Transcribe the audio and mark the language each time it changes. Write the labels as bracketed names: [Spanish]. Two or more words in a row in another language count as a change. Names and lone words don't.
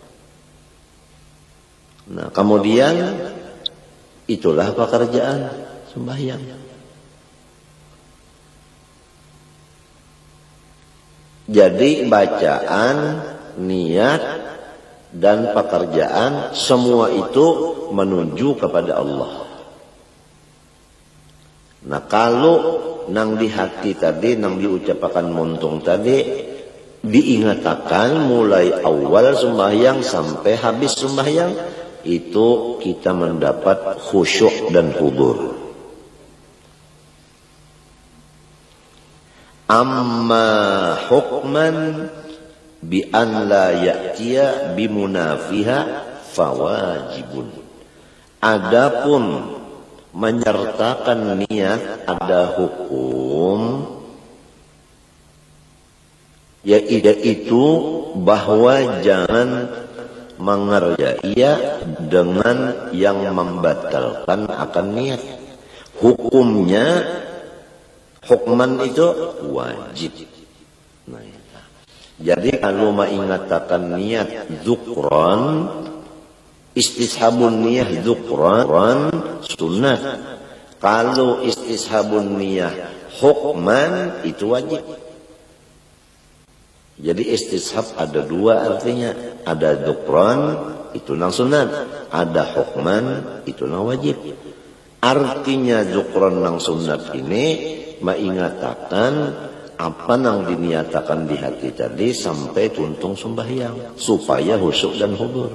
[Indonesian] Nah, kemudian itulah pekerjaan sembahyang. Jadi bacaan, niat, dan pekerjaan semua itu menuju kepada Allah. [Banjar] Nah, kalau nang di hati tadi, nang diucapkan muntung tadi, diingatakan mulai awal sembahyang sampai habis sembahyang, itu kita mendapat khusyuk dan hudur. [Arabic] Amma hukman bi an la ya'tiya bimunafiha fawajibun. [Indonesian] Adapun menyertakan niat ada hukum, yaitu bahwa jangan mengerjai dengan yang membatalkan akan niat. Hukumnya, hukman itu wajib. Nah, jadi kalau mengatakan niat dzukran, [Arabic] istishabun niyah dzukran [Indonesian] sunnah. Kalau [Arabic] istishabun niyah hukman itu wajib. [Indonesian] Jadi istishab ada dua artinya. [Banjar] Ada dzukran itu nang sunat, ada hukman itu nang wajib. Artinya dzukran nang sunat ini mengatakan apa nang diniatakan di hati tadi sampai tuntung sembahyang supaya khusyuk dan hudur.